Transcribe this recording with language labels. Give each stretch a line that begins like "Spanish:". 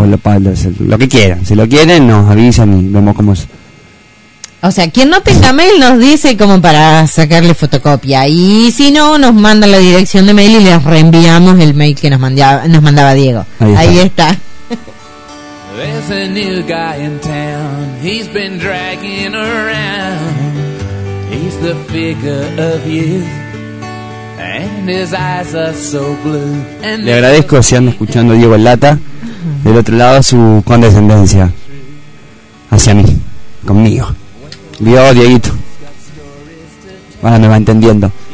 Spanish: O lo que quieran. Si lo quieren, nos avisan y vemos cómo es. O sea, quien no tenga mail nos dice como para sacarle fotocopia. Y si no, nos manda la dirección de mail y les reenviamos el mail que nos mandaba Diego. Ahí está.
English: There's a new guy in town. He's been dragging around. He's the figure of youth.
Spanish: Le agradezco, si ando escuchando a Diego Lata, del otro lado, su condescendencia hacia mí, conmigo. Dios, Dieguito. Ahora me va entendiendo.